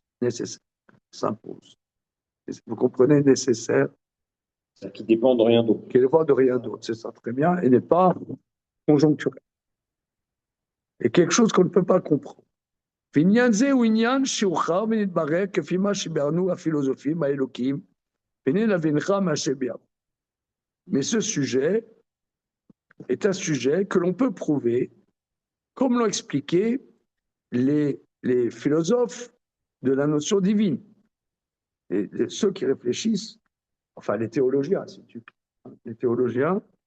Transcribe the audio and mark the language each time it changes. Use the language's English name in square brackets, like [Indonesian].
[French] Nécessaire, s'impose. Vous comprenez, nécessaire? C'est-à-dire qui dépend de rien d'autre. Qui dépend de rien d'autre, c'est ça, très bien, et n'est pas conjoncturel. Et quelque chose qu'on ne peut pas comprendre. [Hebrew] ועניין זה הוא עניין שהוכר ונתברר כפי מה שביארנו הפילוסופים האלוקים, והנה להבינך מה שביארנו. [French] Mais ce sujet est un sujet que l'on peut prouver, comme l'ont expliqué les philosophes de la notion divine. Et ceux qui réfléchissent, enfin les théologiens, si tu veux, les théologiens